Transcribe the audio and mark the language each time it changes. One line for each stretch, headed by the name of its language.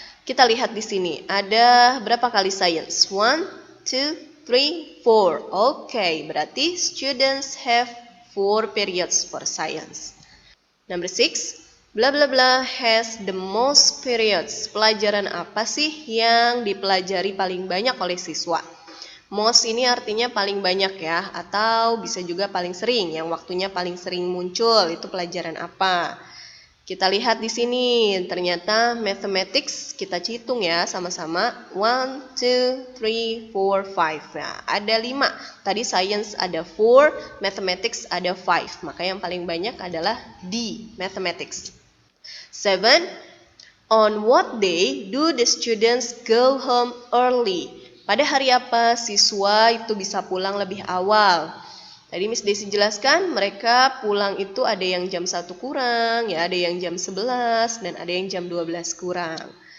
Indonesian: Kita lihat di sini ada berapa kali science? 1, 2, 3, 4. Oke, berarti
English: students have 4 periods for science. Number 6, blah blah blah has the most periods.
Indonesian: Pelajaran apa sih yang dipelajari paling banyak oleh siswa? Most ini artinya paling banyak ya, atau bisa juga paling sering, yang waktunya paling sering muncul, itu pelajaran apa? Kita lihat di sini, ternyata mathematics kita hitung ya sama-sama. 1, 2, 3, 4, 5. Nah, ada 5. Tadi science ada 4, mathematics ada 5. Maka yang paling banyak adalah D, mathematics. 7.
English: On what day do the students go home early?
Indonesian: Pada hari apa siswa itu bisa pulang lebih awal? Tadi Miss Desi jelaskan, mereka pulang itu ada yang jam 1 kurang, ya ada yang jam 11, dan ada yang jam 12 kurang.